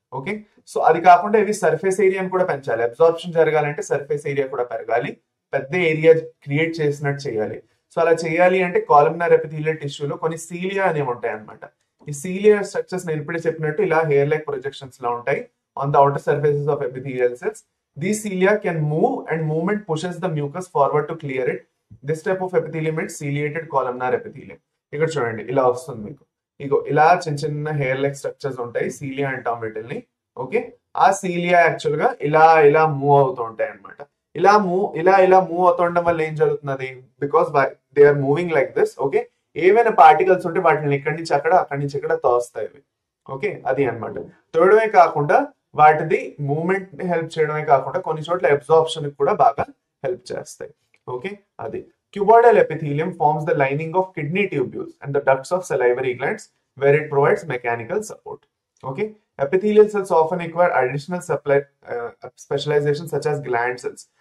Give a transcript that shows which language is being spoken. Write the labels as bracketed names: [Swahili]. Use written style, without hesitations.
[Telugu] Okay, so అది కాకుండా ఇవి సర్ఫేస్ ఏరియాని కూడా పెంచాలి. అబ్జార్ప్షన్ జరగాలంటే సర్ఫేస్ ఏరియా కూడా పెరగాలి, పెద్ద ఏరియా క్రియేట్ చేసినట్టు చేయాలి. సో అలా చేయాలి అంటే కాలమ్నార్ ఎపిథీలియల్ టిష్యూలో కొన్ని సీలియా అనేవి ఉంటాయి అనమాట. ఈ సీలియా స్ట్రక్చర్స్ నేను ఇప్పుడే చెప్పినట్టు ఇలా హెయిర్ లైక్ ప్రొజెక్షన్స్ లా ఉంటాయి [English] On the outer surfaces of epithelial cells. These cilia can move and movement pushes the mucus forward to clear it. This type of epithelium is ciliated columnar epithelium. [Telugu] ఇక్కడ చూడండి ఇలా వస్తుంది మీకు. ఇగో ఇలా చిన్న చిన్న hair like structures ఉంటాయి, cilia అంటాం వీటిల్ని. ఓకే, ఆ సీలియా యాక్చువల్ గా ఇలా ఇలా మూవ్ అవుతూ ఉంటాయి అనమాట. ఇలా మూవ్ అవుతుండడం వల్ల ఏం జరుగుతున్నది, [English] Because they are moving like this. [Telugu] Okay, ఏవైనా పార్టికల్స్ ఉంటే వాటిని ఇక్కడి నుంచి అక్కడ, అక్కడి నుంచి ఇక్కడ తోస్తాయి. ఓకే, అది అనమాట. తోడమే కాకుండా వాటిది మూవ్మెంట్ ని హెల్ప్ చేయడమే కాకుండా కొన్ని చోట్ల అబ్జార్ప్షన్ కూడా బాగా హెల్ప్ చేస్తాయి. ఓకే, అది [English] cuboidal epithelium forms the lining of kidney tubules and the ducts of salivary glands where it provides mechanical support. Okay, epithelial cells often require additional specialization such as gland cells.